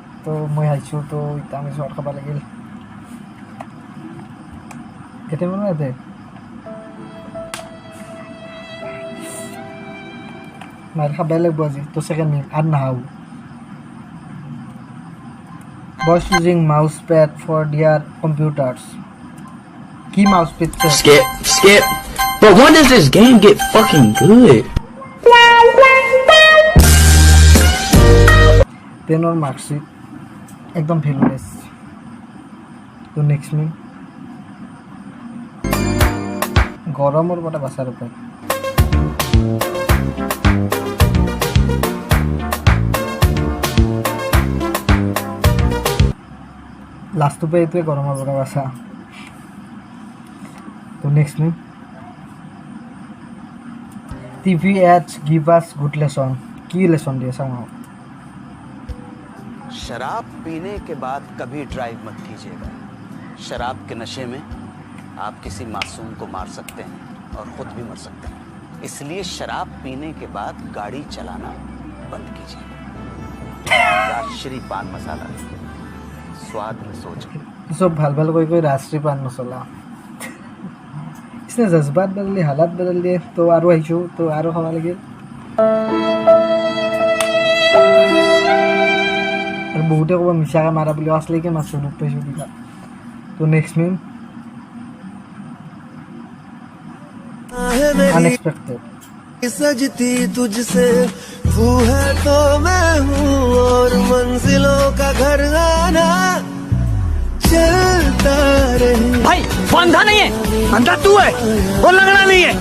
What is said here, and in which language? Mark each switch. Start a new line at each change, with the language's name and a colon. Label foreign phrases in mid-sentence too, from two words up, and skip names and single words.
Assamese: তো মই আহিছোঁ, তো এতিয়া আমি চৰ খাব লাগিল। কেতিয়াবা ইয়াতে মাৰ খাবাই লাগিব আজি। তো
English: second minute
Assamese: আৰু নাহাওঁ।
English: boys using mouse pad for their computers.
Assamese: কি মাউচ পেড?
English: Skip. But when does this game get fucking good?
Assamese: 10ৰ মাৰ্কশ্বিট একদম ভেলুলেছ। তো
English: next minute,
Assamese: গৰমৰ পৰা বাচাৰ উপায়। লাষ্ট উপায় এইটোৱে, গৰমৰ পৰা বাচা। তো
English: next minute, TV ads give us good lesson.
Assamese: কি লেচন দিয়ে চাওঁ।
Hindi: शराब पीने के बाद कभी ड्राइव मत कीजिएगा। शराब के नशे में आप किसी मासूम को मार सकते हैं और खुद भी मर सकते हैं। इसलिए शराब पीने के बाद गाड़ी चलाना बंद कीजिए। राजश्री पान मसाला, स्वाद में सोच।
Assamese: सब ভাল ভাল কৈ ৰাষ্ট্ৰীয় পান মছলা।
Hindi: इसने जज्बात बदल दिए, हालात बदल दिए।
Assamese: तो আৰু আহিছোঁ, তো আৰু খাব লাগিল। আৰু বহুতে ক'ব মিছাকৈ মাৰা বুলি, আচলিকৈ মাছটো দুখ পাইছোঁ কিবা। তো
English: next meme, अनएक्सपेक्टेड।
Hindi: सजती तुझसे तू है तो मैं हूँ, और मंजिलों का घर आना चलता रहे। भाई वो अंधा नहीं है, अंधा तू है, वो लंगड़ा नहीं है।